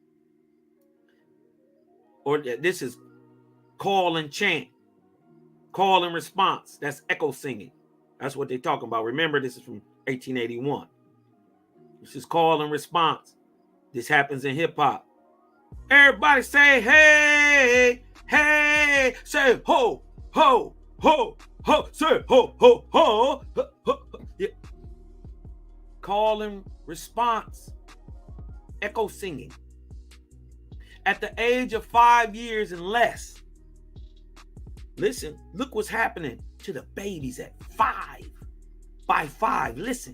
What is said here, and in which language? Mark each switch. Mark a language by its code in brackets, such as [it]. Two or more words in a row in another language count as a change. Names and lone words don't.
[en] Or this is call and chant, call and response. That's echo singing. That's what they're talking about. Remember, this is from 1881. This is call and response. This happens in hip hop. Everybody say, hey, hey, say ho, ho, ho, ho, say ho, ho, ho, ho, ho. Yeah. Call and response, echo singing. At the age of 5 years and less, listen, look what's happening to the babies at 5. By 5, listen.